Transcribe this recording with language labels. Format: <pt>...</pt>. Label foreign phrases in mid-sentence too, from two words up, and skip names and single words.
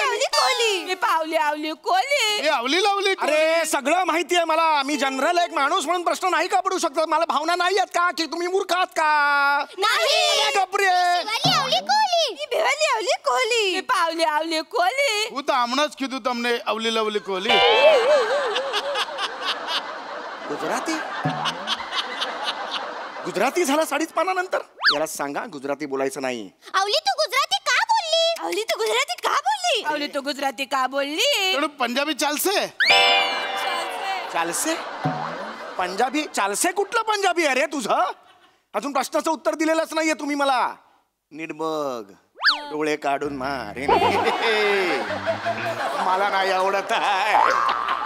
<mr>आवली कोली. मी पावली आवली कोली. मी आवली लावली. अरे सगळं माहिती आहे मला. मी जनरल एक माणूस म्हणून प्रश्न नाही का पडू शकतात? मला भावना नाही आहेत का की तुम्ही मूर्ख आहात का? नाही. गप्रे. शिवाली आवली कोली. मी भिवाली आवली कोली. मी पावली आवली कोली.</mr> <gu>હું તો હમણાં જ કીધું તમને અવલી લવલી કોલી.</gu> <mr>गुजराती झाला 5.5 पानानंतर. याला सांगा गुजराती बोलायचं नाही. आवली तू गुजराती का बोलली? आवली तू गुजराती का बोलली? आवली तू गुजराती का बोलली?</mr> <gu>થોડું પંજાબી ચાલશે? ચાલશે? પંજાબી ચાલશે?</gu> <mr>कुठलं पंजाबी आहे रे तुझं? अजून प्रश्नाचं उत्तर दिलेलंच नाहीये तुम्ही मला. नीट बघ, डोळे काढून मारे. मला नाही आवडत आहे.</mr>